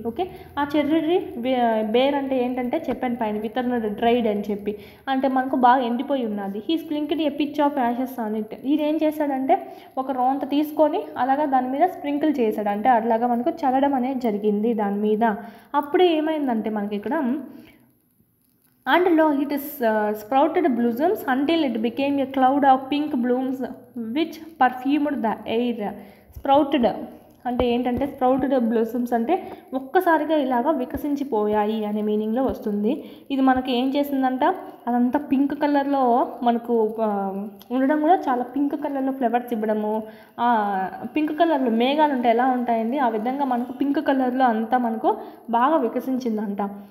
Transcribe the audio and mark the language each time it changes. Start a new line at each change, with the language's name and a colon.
Telugu: Okay, ఆ cherry tree bear అంటే ఏంటంటే చెప్పాను పైన వితర్నడ్ డ్రైడ్ అని చెప్పి, అంటే మనకు బాగా ఎండిపోయి ఉన్నది.
English: He sprinkled a pitch of ashes on it.
Telugu: ఇది ఏం చేశాడంటే ఒక రోంత తీసుకొని అలాగా దాని మీద స్ప్రింకిల్ చేశాడు, అంటే అట్లాగా మనకు చల్లడం అనేది జరిగింది దాని మీద. అప్పుడు ఏమైందంటే మనకి ఇక్కడ
English: and lo it is sprouted blossoms until it became a cloud of pink blooms which perfumed the air.
Telugu: Sprouted అంటే ఏంటంటే స్ప్రౌటెడ్ బ్లూసమ్స్ అంటే ఒక్కసారిగా ఇలాగా వికసించిపోయాయి అనే మీనింగ్లో వస్తుంది. ఇది మనకి ఏం చేసిందంట, అదంతా పింక్ కలర్లో మనకు ఉండడం కూడా, చాలా పింక్ కలర్లో ఫ్లవర్స్ ఇవ్వడము, పింక్ కలర్లో మేఘాలు ఉంటాయి ఎలా ఉంటాయండి ఆ విధంగా మనకు పింక్ కలర్లో అంతా మనకు బాగా వికసించిందంట.